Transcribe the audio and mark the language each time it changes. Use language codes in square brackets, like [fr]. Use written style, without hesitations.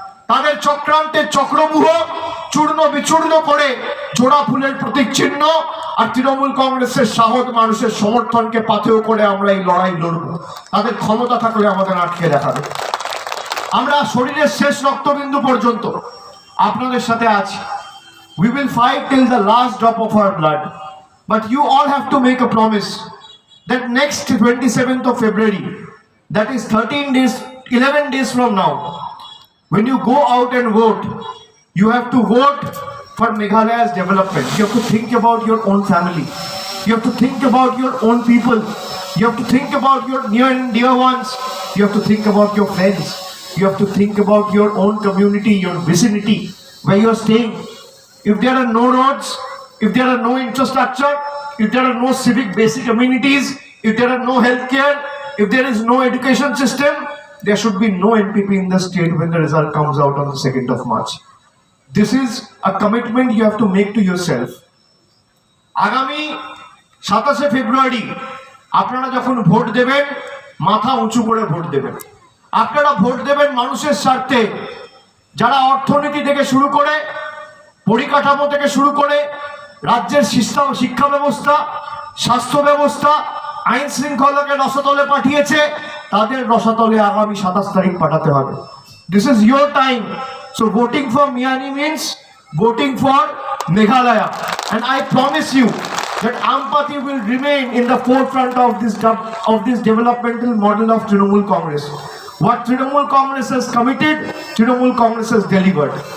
[bn] তাদের চক্রান্তের চক্রব্যূহ চূর্ণ বিচূর্ণ করে জোড়া ফুলের প্রতীক চিহ্ন আর তৃণমূল কংগ্রেসের সাহস, মানুষের সমর্থনকে পাথেয় করে আমরা এই লড়াই লড়ব। তাদের ক্ষমতা থাকলে আমাদের আটকে দেখাবে। আমরা শরীরের শেষ রক্তবিন্দু পর্যন্ত আপনাদের সাথে আছি। [en] We will fight till the last drop of our blood. But you all have to make a promise that next 27th of February, that is 11 days from now, when you go out and vote, you have to vote for Meghalaya's development. You have to think about your own family. You have to think about your own people. You have to think about your near and dear ones. You have to think about your friends. You have to think about your own community, your vicinity, where you are staying. If there are no roads, if there are no infrastructure, if there are no civic basic amenities, if there are no healthcare, if there is no education system, there should be no NPP in the state when the result comes out on the 2nd of March. This is a commitment you have to make to yourself. [bn] আগামী 27শে ফেব্রুয়ারি আপনারা যখন vote দেবেন, মাথা উঁচু করে vote দেবেন। আপনারা vote দেবেন মানুষের স্বার্থে। যারা অর্থনীতি থেকে শুরু করে, পরিকাঠামো থেকে শুরু করে, রাজ্যের শিক্ষা ব্যবস্থা, স্বাস্থ্য ব্যবস্থা, আইন শৃঙ্খলাকে রসাতলে পাঠিয়েছে, তাদের রসাতলে আগামী 27 তারিখ পাঠাতে হবে। [en] This is your time. So voting for Miani means voting for Meghalaya. And I promise you that Ampati will remain in the forefront of this developmental model of Trinamool Congress. What Trinamool Congress has committed, Trinamool Congress has delivered.